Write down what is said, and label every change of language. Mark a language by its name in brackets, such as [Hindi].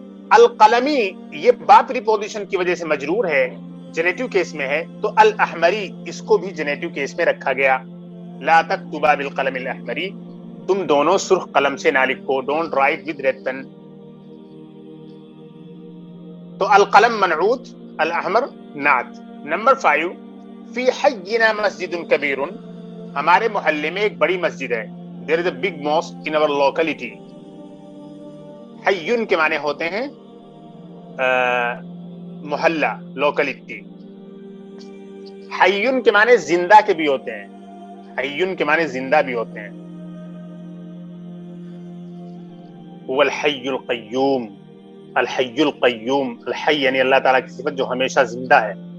[Urdu] القلمی یہ با پریپوزیشن کی وجہ سے مجرور ہے، جنیٹو کیس میں ہے، تو الاحمری اس کو بھی جنیٹو کیس میں رکھا گیا. [Arabic] لا تکتبا بالقلم الاحمری، [Urdu] تم دونوں سرخ قلم سے نہ لکھو. [English] Don't write with red pen. [Urdu] تو القلم منعوت، الاحمر نعت. نمبر 5، [Arabic] فی حینا مسجد کبیر، [Urdu] ہمارے محلے میں ایک بڑی مسجد ہے. [English] There is a big mosque in our locality. [Urdu] حیون کے معنی ہوتے ہیں محلہ، لوکلٹی. حیون کے معنی زندہ کے بھی ہوتے ہیں. حیون کے معنی زندہ بھی ہوتے ہیں. [Arabic] هو الحی القیوم. الحی القیوم، [Urdu] الحی یعنی اللہ تعالیٰ کی صفت جو ہمیشہ زندہ ہے.